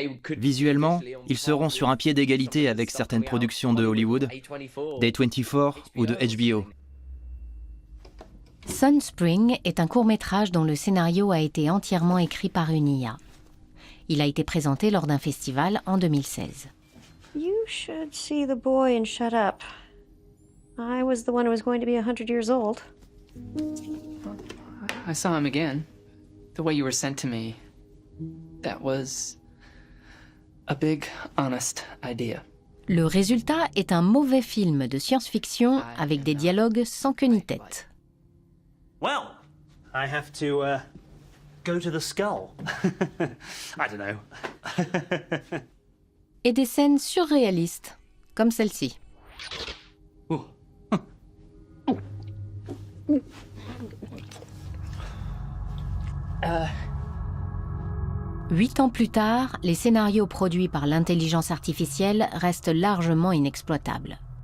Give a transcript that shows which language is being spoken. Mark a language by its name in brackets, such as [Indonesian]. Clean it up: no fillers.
[French] Visuellement, ils seront sur un pied d'égalité avec certaines productions de Hollywood, d'A24 ou de HBO. Sun Spring est un court-métrage dont le scénario a été entièrement écrit par une IA. Il a été présenté lors d'un festival en 2016. [English] You should see the boy and shut up. I was the one who was going to be 100 years old. I saw him again. The way you were sent to me. That was a big, honest idea. [French] Le résultat est un mauvais film de science-fiction avec des dialogues sans queue ni tête. [English] Well, I have to go to the skull. I don't know. [French] Et des scènes surréalistes, comme celle-ci. 8 ans plus tard, les scénarios produits par l'intelligence artificielle restent largement inexploitables.